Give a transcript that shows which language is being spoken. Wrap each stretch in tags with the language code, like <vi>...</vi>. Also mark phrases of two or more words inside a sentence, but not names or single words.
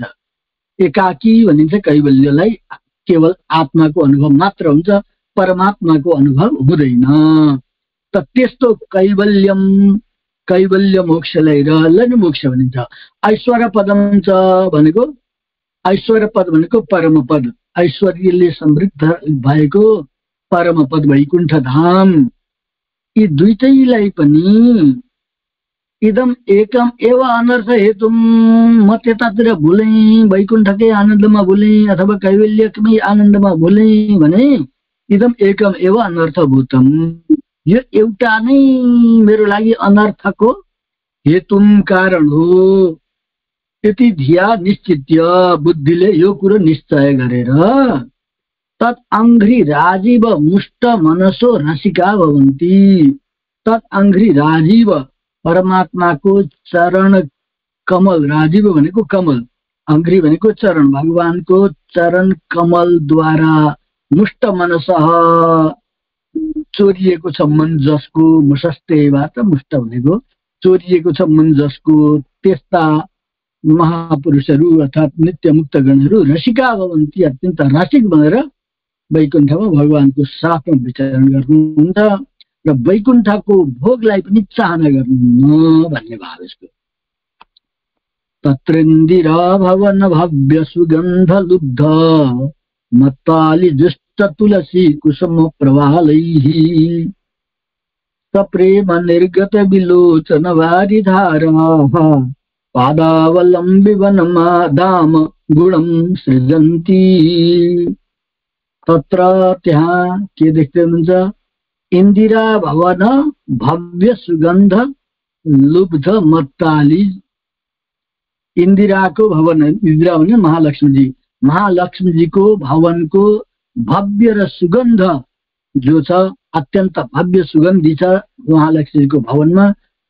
<ne>एकाकी भनिन्छ कैवल्यलाई, केवल आत्माको अनुभव मात्र हुन्छ, परमात्माको अनुभव हुँदैन। त त्यस्तो कैवल्यम, कैवल्य मोक्षलाई र मोक्ष भनिन्छ।</ne> <sa>ऐश्वर्य पदम च</sa> <ne>भनेको, ऐश्वर्य पद भनेको परम पद, ऐश्वर्यले समृद्ध भएको परम पद वैकुण्ठ धाम। यी दुईटैलाई पनि</ne> <sa>इदम एकम एव अनर्थ हेतुम,</sa> <ne>म त्यतातिर भुले, वैकुण्ठकै आनन्दमा भुले अथवा कैवल्यकै आनन्दमा भुले भने</ne> <sa>इदम एकम एव अनर्थभूतम,</sa> <ne>यो एउटा नै मेरो लागि अनर्थको हेतुम कारण हो।</ne> <sa>यति धिया निश्चित्य,</sa> <ne>बुद्धिले यो कुरो निश्चय गरेर</ne> <sa>तत् अङ्घ्रि राजीव मुष्ट मनसो रसिका भवन्ति। तत् अङ्घ्रि राजीव,</sa> <ne>परमात्माको चरण कमल, राजीव भनेको कमल, अङ्घ्रि भनेको चरण, भगवानको चरण कमलद्वारा</ne> <sa>मुष्ट मनसः</sa> <ne>चोरिएको छ मन जसको, मुसस्तेबाट मुष्ट भनेको चोरिएको छ मन जसको, त्यस्ता महापुरुषहरू अर्थात् नित्य मुक्त गणहरू</ne> <sa>रसिका भवन्ति,</sa> <ne>अत्यन्त रसिक बनेर वैकुण्ठमा भगवानको साथमा विचरण गर्नुहुन्छ र वैकुण्ठको भोगलाई पनि चाहना गर्नुहुन्न भन्ने भाव यसको।</ne> <sa>तत्रेन्दिरा भवन भव्य सुगन्ध लुब्ध मत्ताली जुष्ट तुलसी कुसुम प्रवालैः सप्रेम निर्गत विलोचन वारिधाराः पादावलम्बि वनमादाम गुणं सृजन्ति। तत्र</sa> <ne>त्यहाँ के देख्दै हुनुहुन्छ,</ne> <sa>इन्दिरा भवन भव्य सुगन्ध लुब्ध मत्ताली।</sa> <ne>इन्दिराको भवन, इन्दिरा भने महालक्ष्मीजी, महालक्ष्मीजीको भवनको भव्य र सुगन्ध जो छ, अत्यन्त भव्य सुगन्धी छ महालक्ष्मीजीको भवनमा।</ne>